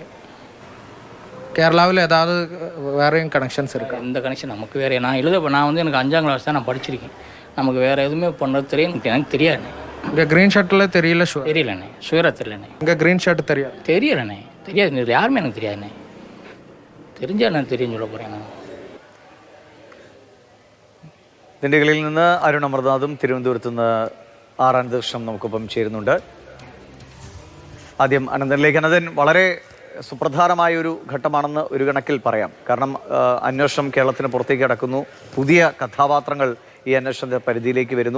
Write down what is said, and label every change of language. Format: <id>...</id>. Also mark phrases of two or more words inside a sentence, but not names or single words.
<ta>கேரளாவில் ஏதாவது வேறையும் கனெக்ஷன்ஸ் இருக்குது? இந்த கனெக்ஷன் நமக்கு வேறு. நான் வந்து எனக்கு 5ஆம் கிளாஸ் தான் நான் படிச்சிருக்கேன். நமக்கு வேறு எதுவுமே பண்ணுறது தெரியும் எனக்கு தெரியாதுண்ணே. இங்கே க்ரீன் ஷர்ட்டில் தெரியல? தெரியலண்ணே. ஷுவராக தெரியலண்ணே. இங்கே</ta> <en>green shirt</en> <ta>தெரியாது? தெரியலண்ணே. தெரியாது, யாருமே எனக்கு தெரியாதுண்ணே. தெரிஞ்சால் நான் தெரியும் சொல்ல போகிறேன். நான்</ta> <ml>ദിണ്ടിഗലിൽ നിന്ന് അരുൺ അമർനാഥും തിരുവനന്തപുരത്ത് നിന്ന് അനന്തകൃഷ്ണനും നമുക്കൊപ്പം ചേരുന്നുണ്ട്. ആദ്യം അനന്തനിലേക്ക്. അനന്തൻ, വളരെ സുപ്രധാനമായ ഒരു ഘട്ടമാണെന്ന് ഒരു കണക്കിൽ പറയാം. കാരണം അന്വേഷണം കേരളത്തിന് പുറത്തേക്ക് കടക്കുന്നു. പുതിയ കഥാപാത്രങ്ങൾ ഈ അന്വേഷണത്തിന്റെ പരിധിയിലേക്ക് വരുന്നു.</ml>